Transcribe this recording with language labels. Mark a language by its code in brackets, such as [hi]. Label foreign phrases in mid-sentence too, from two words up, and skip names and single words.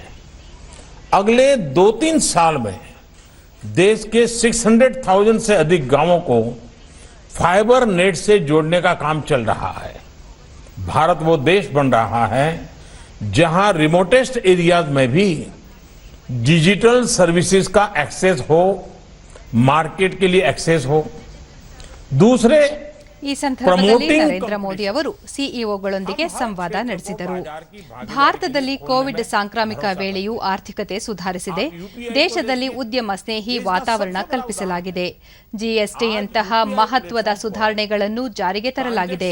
[hi] अगले 2-3 साल में देश के 600,000 से अधिक गांवों को फाइबर नेट से जोड़ने का काम चल रहा है। भारत वो देश बन रहा है जहां [en] remotest areas [hi] में भी [en] digital services [hi] का एक्सेस हो, मार्केट के लिए एक्सेस हो। दूसरे [kn] ಈ ಸಂದರ್ಭದಲ್ಲಿ ನರೇಂದ್ರ ಮೋದಿ ಅವರು ಸಿಇಒಗಳೊಂದಿಗೆ ಸಂವಾದ ನಡೆಸಿದರು. ಭಾರತದಲ್ಲಿ ಕೋವಿಡ್ ಸಾಂಕ್ರಾಮಿಕ ವೇಳೆಯೂ ಆರ್ಥಿಕತೆ ಸುಧಾರಿಸಿದೆ. ದೇಶದಲ್ಲಿ ಉದ್ಯಮ ಸ್ನೇಹಿ ವಾತಾವರಣ ಕಲ್ಪಿಸಲಾಗಿದೆ. ಜಿಎಸ್ಟಿಯಂತಹ ಮಹತ್ವದ ಸುಧಾರಣೆಗಳನ್ನು ಜಾರಿಗೆ ತರಲಾಗಿದೆ.